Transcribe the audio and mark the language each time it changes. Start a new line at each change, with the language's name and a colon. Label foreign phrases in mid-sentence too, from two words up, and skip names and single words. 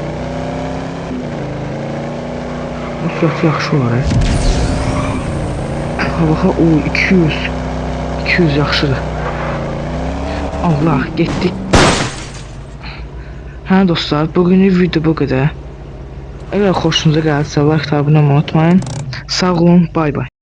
Azerbaijani: Bu sürət yaxşı olar. Baxa, o 200 yaxşıdır. Allah, getdik. Hə dostlar, bugünlük video bu qədər. Əgər xoşunuza gəlsə, like, abunə olmayı unutmayın. Sağ olun, bay bay.